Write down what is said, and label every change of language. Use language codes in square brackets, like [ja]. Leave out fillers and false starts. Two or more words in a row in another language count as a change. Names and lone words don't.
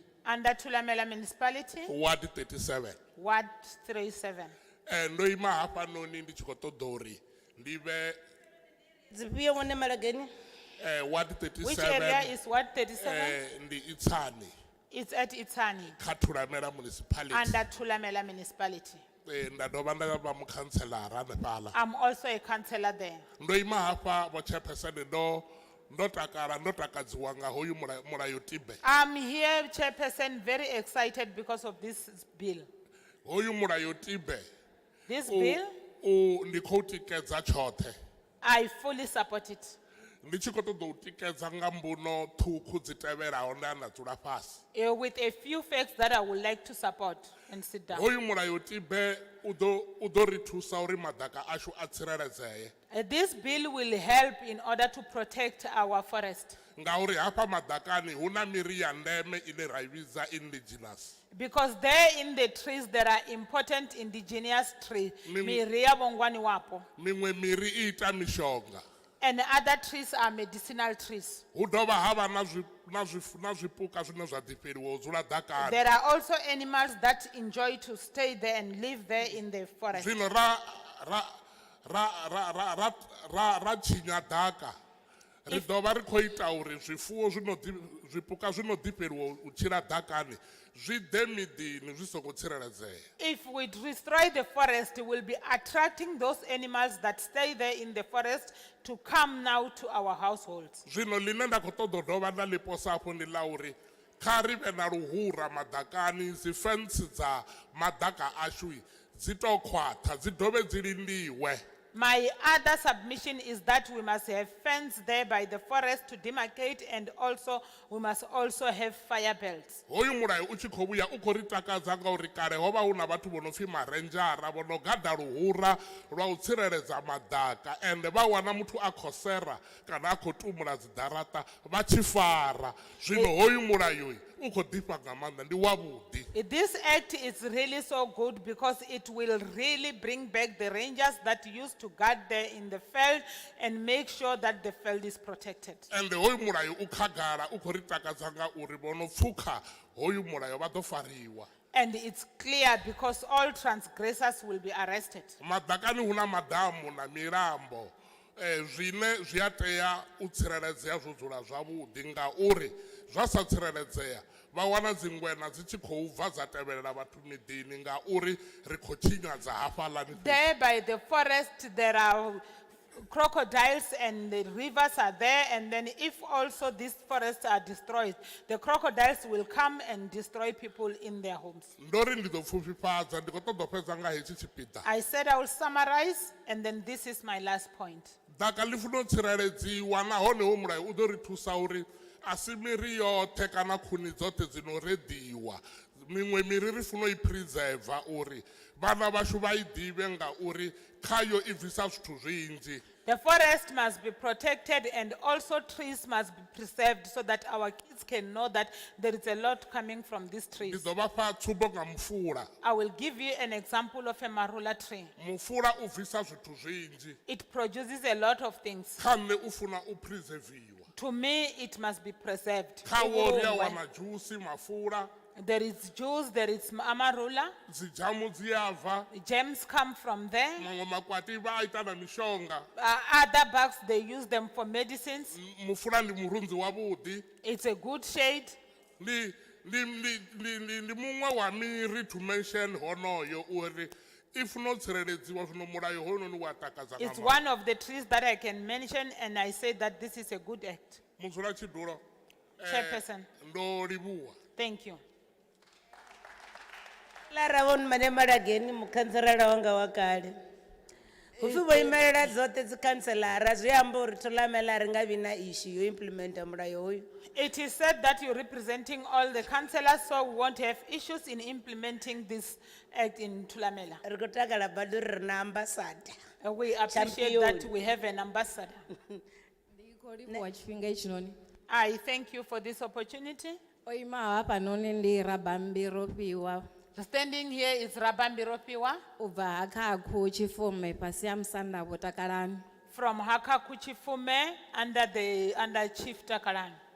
[en] Under Thulamela Municipality. Ward 37. Ward 37. [ve] Ndo ima hafha noni ndi tshi khou ṱoḓa uri ndi vhe Dzifhio ngo Nemaregeni? [en] Ward 37. Which area is Ward 37? [ve] Ndi Itsani. [en] It's at Itsani. [ve] Kha Thulamela Municipality. [en] Under Thulamela Municipality. [ve] Nda dovha nda vha mukhanselara hanefhaḽa. [en] I'm also a councillor there. [ve] Ndo ima hafha bo chairperson ndo takadziwa nga hoyu mulayotibe. [en] I'm here, Chairperson, very excited because of this bill. [ve] Hoyu mulayotibe. [en] This bill, [ve] ndi khou tikedza tshoṱhe. [en] I fully support it. [ve] Ndi tshi khou ṱoḓa u tikedza nga mbuno ṱhukhu dzi tevhelaho nda na dzula fhasi. [en] With a few facts that I would like to support and sit down. [ve] Hoyu mulayotibe u ḓo ri thusa uri madaka ashu a tsireledzee. [en] This bill will help in order to protect our forest. [ve] Ngauri hafha madakani hu na miri ya ndeme ine ra I vhidza indigenous. [en] Because there in the trees there are important indigenous trees. [ve] Miri ya vhongwani wapo. Miṅwe miri I ita mishonga. [en] And other trees are medicinal trees. [ve] hu dovha havha na zwipuka zwine zwa ḓifheliwa u dzula ḓakani. [en] There are also animals that enjoy to stay there and live there in the forest. [ve] Zwino ra tshinya ḓaka ri dovha ri khou ita uri zwipuka zwino ḓifheliwa u tshila ḓakani zwi ḓe miḓini zwi songo tsireledzea. [en] If we destroy the forest, we'll be attracting those animals that stay there in the forest to come now to our households. [ve] Zwino line nda khou ṱoḓa u dovha nda ḽiposa hafho ndi ḽa uri kha ri vhe na luhura maḓakani, dzi fence dza maḓaka ashu dzi tou khwaṱha dzi dovhe dzi lindiwe. [en] My other submission is that we must have fence there by the forest to demarcate, and also we must also have fire belts. [ve] Hoyu mulayo u tshi khou vhuya u khou ri takadza ngauri kale ho vha hu na vhathu vho no pfi marendzhara vho no gada luhura lwa u tsireledza maḓaka, ende vha wana muthu a khou sera kana a khou tumula dziḓaraṱa vha tshi fara. Zwino hoyu mulayo u khou ḓifha nga maanḓa ndi wavhuḓi. [en] This act is really so good because it will really bring back the rangers that used to guard there in the field and make sure that the field is protected. [ve] Ende hoyu mulayo u khagala u khou ri takadza ngauri vho no pfukha hoyu mulayo vha ḓo fariwa. [en] And it's clear because all transgressors will be arrested. [ve] Maḓakani hu na madamu na milambo zwine zwi a tea u tsireledzea zwo dzula zwavhuḓi ngauri zwa sa tsireledzea vha wana dzingwena dzi tshi khou bva dza tevhelela vhathu miḓini ngauri ri khou tshinyadza hafhaḽani. [en] There by the forest there are crocodiles and the rivers are there, and then if also these forests are destroyed, the crocodiles will come and destroy people in their homes. [ve] Ndori ndi ḓo pfufhifhadza ndi khou ṱoḓa u fhedza nga hetshi tshipiḓa. [en] I said I will summarize, and then this is my last point. [ve] Ḓaka ḽi funa u tsireledziwa nahone ho mulayo u ḓo ri thusa uri a si miri yoṱhe kana khuni dzoṱhe dzino reḓiwa. Miṅwe miri ri funa u i preserve uri vhana vhashu vha I ḓivhe ngauri khayo I bvisa zwithu zwinzhi. [en] The forest must be protected and also trees must be preserved so that our kids can know that there is a lot coming from these trees. [ve] Ndi ḓo vha fha tsumbo nga mufula. [en] I will give you an example of a marula tree. [ve] Mufula u bvisa zwithu zwinzhi. [en] It produces a lot of things. [ve] Kha nṋe u funa u preserviwa. [en] To me, it must be preserved. [ve] Kha wo ri a wana juice mafula. [en] There is juice, there is amarula. [ve] Dzijamu dziyabva. [en] Gems come from there. [ve] Mamwe makwati vha ita na mishonga. [en] Other bugs, they use them for medicines. [ve] Mufula ndi murunzi wavhuḓi. [en] It's a good shade. [ve] Ndi muṅwe wa miri [en] to mention [ve] honoyo uri if no tsireledziwa zwino mulayo hono ni wa takadza nga maanḓa. [en] It's one of the trees that I can mention, and I say that this is a good act. [ve] Mudzula tshidulo. [en] Chairperson. [ve] Ndo livhuwa. [en] Thank you. [ve] Lara von mane marageni mukhanselara wanga wa kale. Ufi bo imelela zote zi kanselara zwi amba uri Thulamela ri nga vi na issue yo implementa mulayo hoyu. [en] It is said that you're representing all the councillors, so we won't have issues in implementing this act in Thulamela. [ve] Ri khou takala badi ri na ambassador. [en] We appreciate that we have an ambassador. I thank you for this opportunity. Standing here is Rabambi Ropiwa from Hakakuchifume under Chief Takalan.